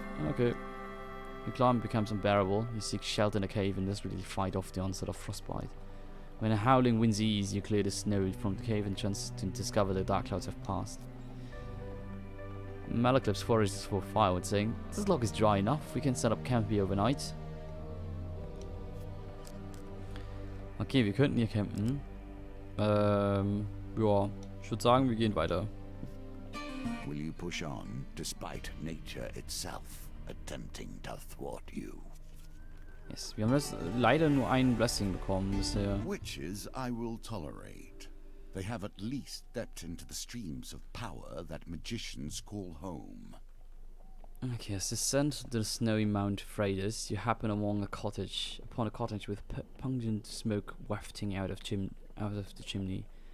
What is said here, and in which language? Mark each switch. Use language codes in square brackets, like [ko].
[en] Okay. The climb becomes unbearable. You seek shelter in a cave and desperately fight off the onset of frostbite. When a howling winds ease, you clear the snow from the cave entrance to discover the dark clouds have passed. Malaclypse forages for firewood, saying, "This log is dry enough. We can set up camp here overnight." [de] Okay, wir könnten hier campen. Ja, Ich würde sagen, wir gehen weiter. [en] Will you push on despite nature itself attempting to thwart you? [de] Yes, wir haben jetzt leider nur ein Blessing bekommen bisher. [en] Witches I will tolerate. They have at least stepped into the streams of power that magicians call home. Okay, as descend to the snowy Mount Freydis, you happen upon a cottage with pungent smoke wafting out of the chimney.